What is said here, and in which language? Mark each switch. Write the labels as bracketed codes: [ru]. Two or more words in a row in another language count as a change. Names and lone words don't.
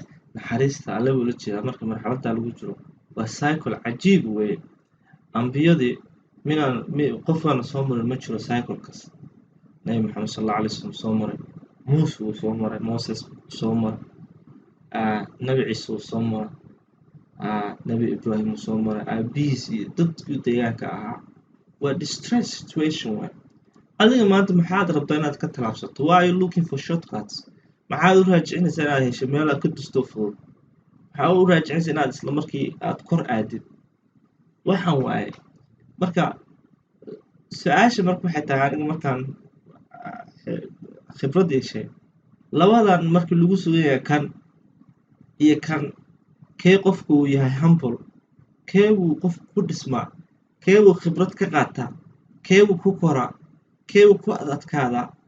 [so] naxariista alle buu la jeedaa marka marxaladdaa lagu jiro waa cycle cajiib weeye ambiyadii qofkaana soo marin ma jiro cyclekaas nabi maxamed [ar] صلى الله عليه وسلم [so] soo maray muuse wuu soo maray moses soo maray nabi ciise wuu soo maray nabi ibraahim wuu soo maray aabihiis iyo dadkii deegaanka ahaa waa [en] distress situation [so] waay adiga maanta maxaad rabtaa inaad ka talaabsato [en] why are you looking for shortcuts [so] maxaad u raajicinaysaa inaad hesho meel aad ka dusto fudud maxaad u raajicinaysaa inaad isla markii aad kor aadid waxaan waaye marka su-aasha marka waxay tahay aniga markaan khibrad yeeshay labadan markii lagu sugan yahay kan iyo kan kee qofku uu yahay humble kee buu qofku ku dhismaa kee buu khibrad ka qaataa kee buu ku koraa kee buu ku adadkaadaa